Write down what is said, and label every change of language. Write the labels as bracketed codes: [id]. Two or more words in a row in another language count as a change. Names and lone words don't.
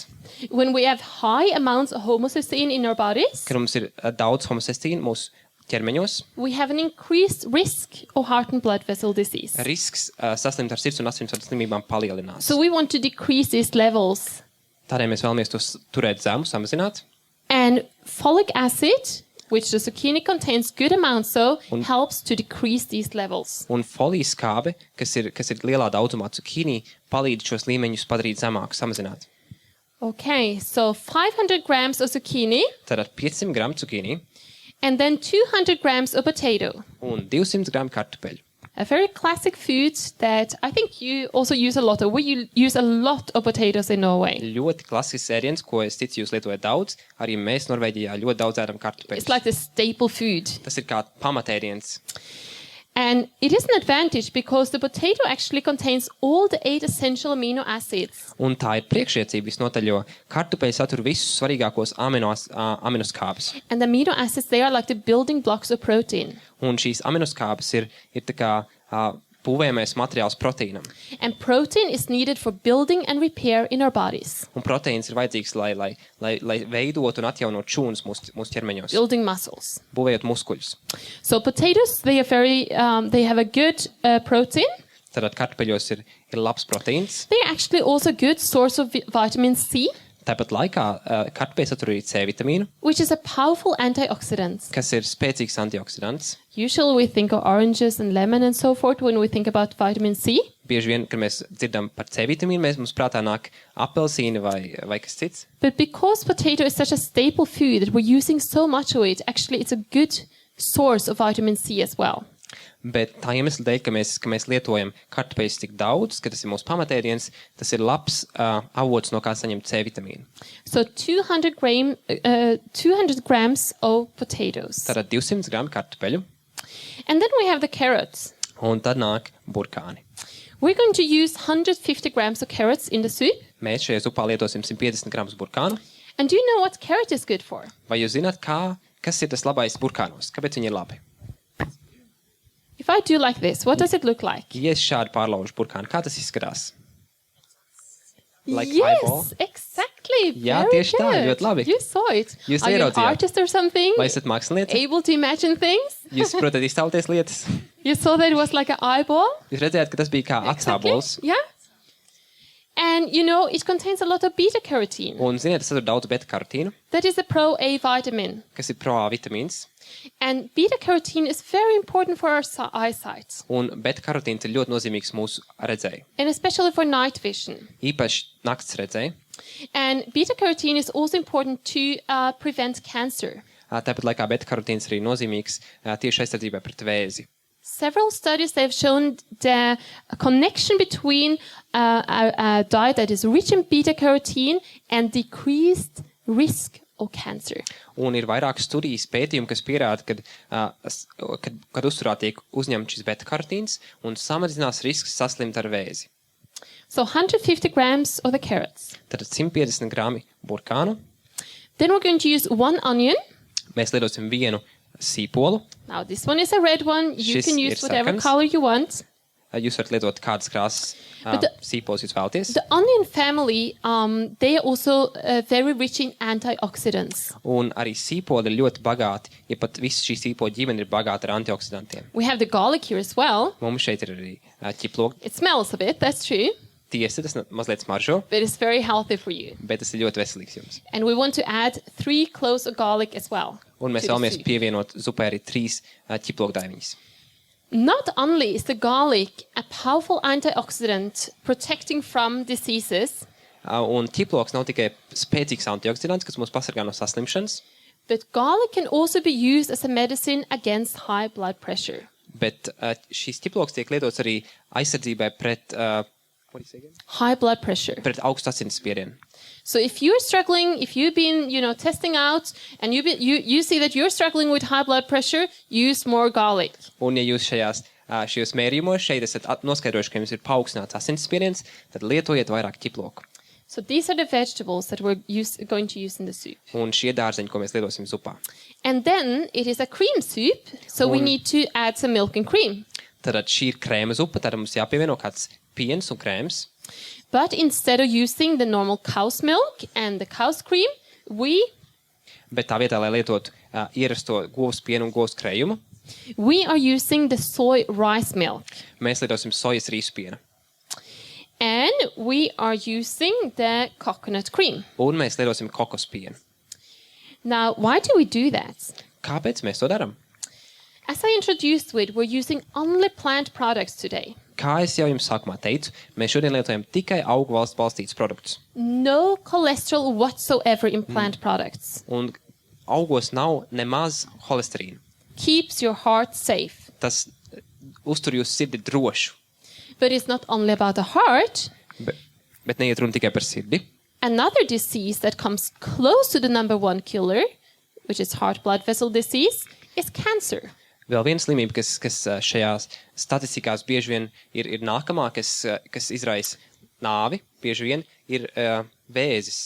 [en] When we have high amounts of homocysteine in our bodies, [lv] Kad mums ir daudz homocystīnu mūsu ķermeņos, [en] we have an increased risk of heart and blood vessel disease. [lv] risks saslimt ar sirds un asinsvadu slimībām palielinās. [en] So we want to decrease these levels. [lv] Tādēļ mēs vēlamies tos turēt zemu, samazināt. [en] And folic acid, which the zucchini contains good amounts of, helps to decrease these levels. [lv] Un folijas skābe, kas ir lielā daudzumā cukīnī, palīdz šos līmeņus padarīt zemākus, samazināt. [en] Okay, so 500 grams of zucchini [lv] Tātad 500 gramu cukīnī [en] and then 200 grams of potato. [lv] un 200 gramu kartupeļu. [en] A very classic food that I think you also use a lot of. We use a lot of potatoes in Norway. [lv] Ļoti klasisks ēdiens, ko es ticu jūs lietojat daudz. Arī mēs Norvēģijā ļoti daudz ēdam kartupeļus. [en] It's like the staple food. [lv] Tas ir kā pamatēdiens. [en] And it is an advantage because the potato actually contains all the 8 essential amino acids. [lv] Un tā ir priekšrocība visnotaļ, jo kartupeļi satur visus svarīgākos aminoskābes. [en] And the amino acids, they are like the building blocks of protein. [lv] Un šīs aminoskābes ir tā kā būvējamais materiāls proteīnam. [en] And protein is needed for building and repair in our bodies. [lv] Un proteīns ir vajadzīgs, lai veidotu un atjaunot šūnas mūsu ķermeņos, [en] Building muscles. [lv] būvējot muskuļus. [en] So potatoes, they have a good protein. [lv] Tātad kartupeļos ir labs proteīns. [en] They are actually also a good source of vitamin C, [lv] Tāpat laikā kartupeļi satur arī C vitamīnu, [en] which is a powerful antioxidant. [lv] kas ir spēcīgs antioksidants. [en] Usually we think of oranges and lemon and so forth when we think about vitamin C. [lv] Bieži vien, kad mēs dzirdam par C vitamīnu, mums prātā nāk apelsīni vai kas cits. [en] But because potato is such a staple food that we're using so much of it, actually it's a good source of vitamin C as well. [lv] Bet tā iemesla dēļ, ka mēs lietojam kartupeļus tik daudz, ka tas ir mūsu pamatēdiens, tas ir labs avots, no kā saņemt C vitamīnu. [en] So 200 grams of potatoes. [lv] Tātad 200 gramu kartupeļu, [en] And then we have the carrots. [lv] un tad nāk burkāni. [en] We're going to use 150 grams of carrots in the soup. [lv] Mēs šajā zupā lietosim 150 gramus burkānu. [en] And do you know what carrot is good for? [lv] Vai jūs zināt, kas ir tas labais burkānos? Kāpēc viņi ir labi? [en] If I do like this, what does it look like? [lv] Ja es šādi pārlaužu burkānu, kā tas izskatās? [en] Like yes, eyeball? exactly. [lv] Jā, [en] Very [lv] tieši tā, [en] good. [lv] ļoti labi. [en] You saw it. [lv] Jūs [en] Are you an [lv] ieraudzījāt. [en] artist or something? [lv] Vai esat mākslinieci? [en] Able to imagine things? [lv] Jūs protat iztēloties lietas? [en] You saw that it was like an eyeball? [lv] Jūs redzējāt, ka tas bija kā atsābols. [en] Yeah. And you know, it contains a lot of beta carotene. [lv] Un, ziniet, tas satur daudz beta-karotīnu, [en] That is a pro-A vitamin. [lv] kas ir pro-A vitamīns. [en] And beta carotene is very important for our eyesight. [lv] Un beta-karotīns ir ļoti nozīmīgs mūsu redzēji. [en] And especially for night vision. [lv] Īpaši nakts redzēji. [en] And beta carotene is also important to prevent cancer. [lv] Tāpat laikā beta-karotīns arī nozīmīgs tieši aizsardzībai pret vēzi. [en] Several studies have shown the connection between a diet that is rich in beta carotene and decreased risk or cancer. [lv] Un ir vairāk studijas pētījumi, kas pierāda, kad uzturā tiek uzņemts šis beta-karotīns un samazinās risks saslimt ar vēzi. [en] So 150 grams of the carrots. [lv] Tad 150 grami burkānu. [en] Then we're going to use 1 onion. [lv] Mēs lietosim vienu sīpolu. [en] Now this one is a red one. You [lv] Šis [en] can [lv] ir [en] use whatever [lv] sarkans. [en] color you want. [lv] Jūs varat lietot kādas krāsas Bet sīpols jūs vēlaties. [en] The onion family, they are also very rich in antioxidants. [lv] Un arī sīpoli ir ļoti bagāti, ja pat visa šī sīpoļu ģimene ir bagāta ar antioksidantiem. [en] We have the garlic here as well. [lv] Mums šeit ir arī ķiplogi. [en] It smells a bit, that's true, [lv] Tiesa, tas mazliet smaržo, [en] but it's very healthy for you. [lv] bet tas ir ļoti veselīgs jums. [en] And we want to add 3 cloves of garlic as well. [lv] Un mēs [en] to the [lv] vēlamies [en] soup. [lv] pievienot zupai arī 3 ķiplogdaiviņas. [en] Not only is the garlic a powerful antioxidant protecting from diseases, [lv] Un ķiplogs nav tikai spēcīgs antioksidants, kas mūs pasargā no saslimšanas, [en] but garlic can also be used as a medicine against high blood pressure. [lv] bet šīs ķiplogs tiek lietots arī aizsardzībai pret, [en] what do you say again? High blood pressure. [lv] Pret augstu asinsspiedienu. [en] So if you're struggling, if you've been, testing out, and you see that you're struggling with high blood pressure, use more garlic. [lv] Un ja jūs šajos mērījumos šeit esat noskaidrojuši, ka jums ir paaugstināts asinsspiediens, tad lietojiet vairāk ķiploku. [en] So these are the vegetables that we're going to use in the soup. [lv] Un šie dārzeņi, ko mēs lietosim zupā. [en] And then it is a cream soup, so we [lv] Un- [en] need to add some milk and cream. [lv] Tad šī ir krēma zupa, tad mums jāpievieno kāds piens un krēms. [en] But instead of using the normal cow's milk and the cow's cream, [lv] Bet tā vietā, lai lietotu ierasto govs pienu un govs krējumu, [en] we are using the soy rice milk. [lv] mēs lietosim sojas rīsu pienu. [en] And we are using the coconut cream. [lv] Un mēs lietosim kokos pienu. [en] Now, why do we do that? [lv] Kāpēc mēs to darām? [en] As I introduced with, we're using only plant products today. [lv] Kā es jau jums sākumā teicu, mēs šodien lietojam tikai augu valsts balstītus produktus. [en] No cholesterol whatsoever in plant products. [lv] Un augos nav nemaz holesterīna. [en] Keeps your heart safe. [lv] Tas uztur jūsu sirdi drošu. [en] But it's not only about the heart. [lv] Bet neiet runa tikai par sirdi. [en] Another disease that comes close to the number 1 killer, which is heart blood vessel disease, is cancer. [lv] Vēl viena slimība, kas šajās statistikās bieži vien ir nākamā, kas izraisa nāvi, bieži vien ir vēzis.